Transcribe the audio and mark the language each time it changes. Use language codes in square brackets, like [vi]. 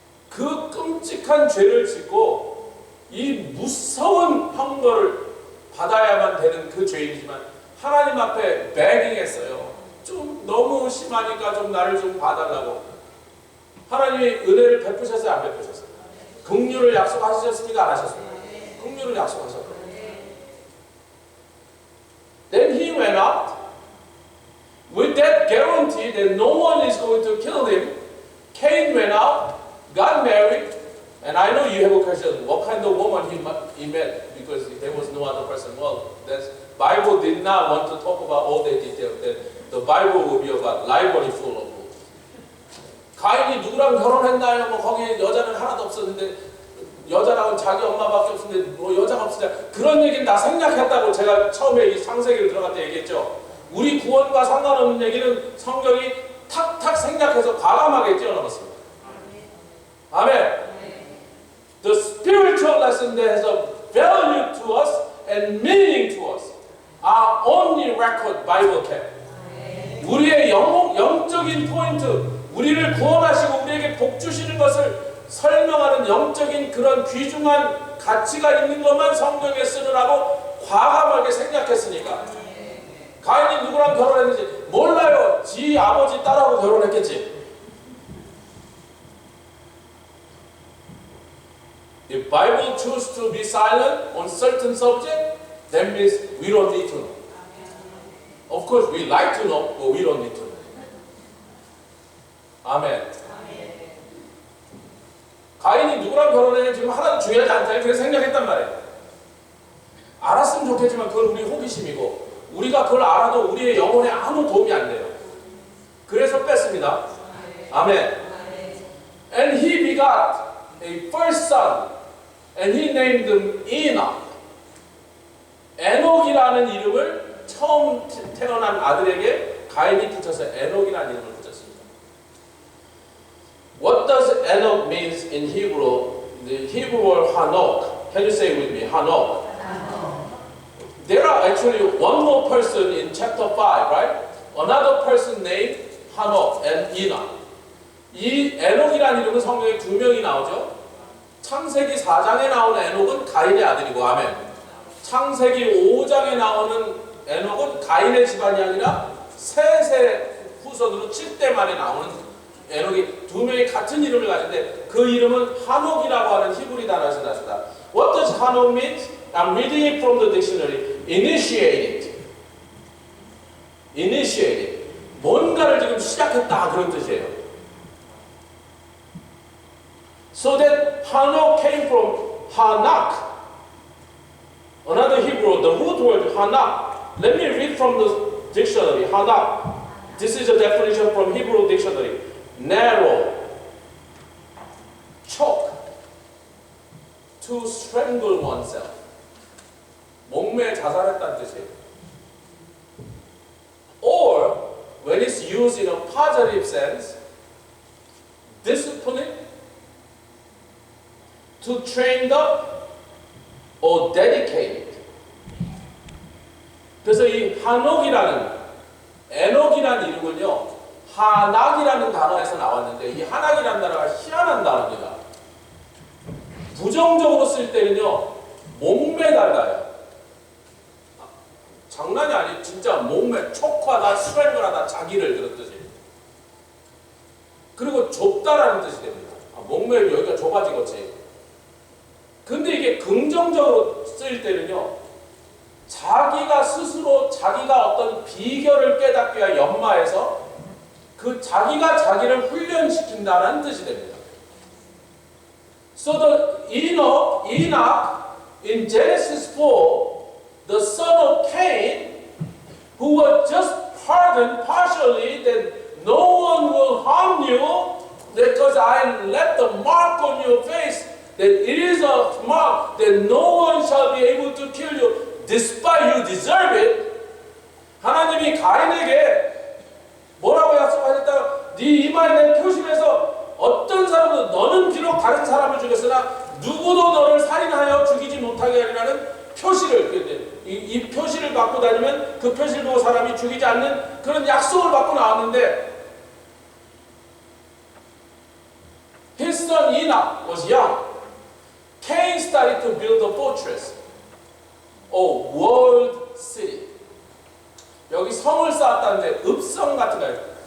[ko] 그 끔찍한 죄를 짓고 이 무서운 형벌을 받아야만 되는 그 죄인이지만 하나님 앞에 begging했어요. 좀 너무 심하니까 좀 나를 좀 봐달라고. 하나님이 은혜를 베푸셨어요? 안 베푸셨어요? 긍휼을 약속하셨습니까? 안 하셨습니까? 긍휼을 약속하셨어요. [en] Then he went out with that guarantee that no one is going to kill him. Cain went out, got married, and I know you have a question, what kind of woman he met, because there was no other person. Well, the Bible did not want to talk about all the details. The Bible will be about library full of books. [ko] 가인이 누구랑 결혼했나요? 뭐 거기 여자는 하나도 없었는데 여자랑은 자기 엄마밖에 없었는데 뭐 여자가 없으냐 그런 얘기는 다 생략했다고 제가 처음에 이 창세기를 들어갈 때 얘기했죠. 우리 구원과 상관없는 얘기는 성경이 탁탁 생략해서 과감하게 뛰어넘었습니다. 아멘. [en] The spiritual lesson that has a value to us and meaning to us are only record Bible kept. [ko] 우리의 영적인 포인트, 우리를 구원하시고 우리에게 복 주시는 것을 설명하는 영적인 그런 귀중한 가치가 있는 것만 성경에 쓰느라고 과감하게 생략했으니까. 가인이 누구랑 결혼했는지 몰라요. 지 아버지 딸하고 결혼했겠지. [en] If Bible choose to be silent on certain subject, that means we don't need to know. Of course, we like to know, but we don't need to know. [ko] 아멘. 가인이 누구랑 결혼했는지 지금 하나도 중요하지 않다. 그래서 생략했단 말이에요. 알았으면 좋겠지만 그건 우리 호기심이고 우리가 그걸 알아도 우리의 영혼에 아무 도움이 안 돼요. 그래서 뺐습니다. 아멘. [en] And he begot a first son, and he named him Enoch. [ko] 에녹이라는 이름을 처음 태어난 아들에게 가인이 붙여서 에녹이라는 이름을 붙였습니다. [en] What does Enoch means in Hebrew? The Hebrew word Hanok. Can you say it with me? Hanok. There are actually one more person in chapter 5, right? Another person named Hanok and Enoch. [ko] 이 에녹이라는 이름은 성경에 2명이 나오죠. 창세기 4장에 나오는 에녹은 가인의 아들이고, 아멘. 창세기 5장에 나오는 에녹은 가인의 집안이 아니라 셋의 후손으로 7대 만에 나오는 에녹이 2명이 같은 이름을 가지는데 그 이름은 한옥이라고 하는 히브리 단어에서 났습니다. [en] What does 한옥 mean? I'm reading it from the dictionary. Initiate it. Initiate it. [ko] 뭔가를 지금 시작했다 그런 뜻이에요. [en] So that Hanok came from Hanak. Another Hebrew, the root word Hanak. Let me read from the dictionary. Hanak. This is a definition from Hebrew dictionary. Narrow, choke, to strangle oneself. [ko] 목매에 자살했다는 뜻이에요. [en] Or, when it's used in a positive sense, discipline, to train up or dedicate. [ko] 그래서 이 한옥이라는 에녹이라는 이름은요, 하낙이라는 단어에서 나왔는데 이 하낙이라는 단어가 희한한 단어입니다. 부정적으로 쓸 때는요, 목매달다요. 장난이 아니에요. 진짜 목매, 촉하다, 스트랭글하다, 자기를 그런 뜻이에요. 그리고 좁다라는 뜻이 됩니다. 목매 여기가 좁아지겠지. 근데 이게 긍정적으로 쓸 때는요, 자기가 스스로 자기가 어떤 비결을 깨닫기 위해 연마해서 그 자기가 자기를 훈련시킨다는 뜻이 됩니다. [en] So the Enoch in Genesis 4, the son of Cain, who was just pardoned partially that no one will harm you because I left the mark on your face, that it is a mark that no one shall be able to kill you despite you deserve it. [ko] 하나님이 가인에게 뭐라고 약속하셨다? 네 이마에 내 표시해서 어떤 사람도 너는 비록 다른 사람을 죽였으나 누구도 너를 살인하여 죽이지 못하게 하리라는 표시를, 이 표시를 갖고 다니면 그 표시를 보고 사람이 죽이지 않는 그런 약속을 받고 나왔는데, [en] his son Enoch was young. Cain started to build a fortress, a walled city. [ko] 여기 성을 쌓았다는데 읍성 같은 거예요.